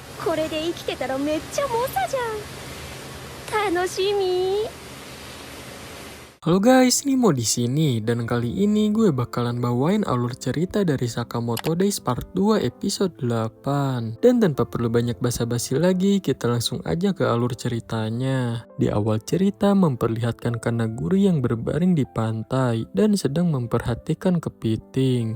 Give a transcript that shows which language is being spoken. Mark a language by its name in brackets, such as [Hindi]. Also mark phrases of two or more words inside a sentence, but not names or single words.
[Japanese] これで生きてたらめっちゃ猛者じゃん。楽しみ。 [Indonesian] Halo guys, ini mau di sini dan kali ini gue bakalan bawain alur cerita dari Sakamoto Days Part 2 episode 8. Dan tanpa perlu banyak basa-basi lagi, kita langsung aja ke alur ceritanya. Di awal cerita memperlihatkan Kanaguri yang berbaring di pantai dan sedang memperhatikan kepiting.